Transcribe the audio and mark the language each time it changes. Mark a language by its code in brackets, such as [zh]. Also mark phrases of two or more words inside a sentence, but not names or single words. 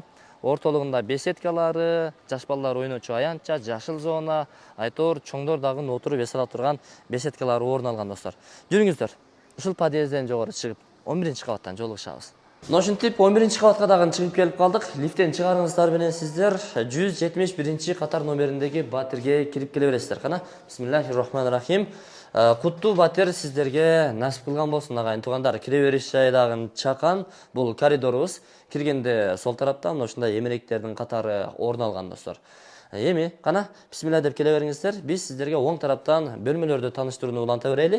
[ky] Ортолугунда беседкалары, жаш балдар ойночу аянтча, жашыл зона, айтор чоңдор дагы отуруп эс ала турган беседкалары орун алган достор. Жүрүңүздөр. Ушул подъезден жогору чыгып 11-кабаттан жолугушабыз. Ошентип 11-кабатка дагы чыгып келип калдык. Лифттен чыгарыңыздар менен сиздер 171-катар номериндеги батирге кирип келе бересиздер. [ar] Кана, بسم الله الرحمن الرحيم. [ky] Куттуу батир сиздерге насип кылган болсун, агайын туугандар. Кире бериш жайы дагы чакан. Бул коридорубуз. Киргенде сол тараптан мына ушундай эмеректердин катары орун алган достор. Эми кана бисмилла деп келе бериңиздер. Биз сиздерге оң тараптан бөлмөлөрдү тааныштырууну уланта берели.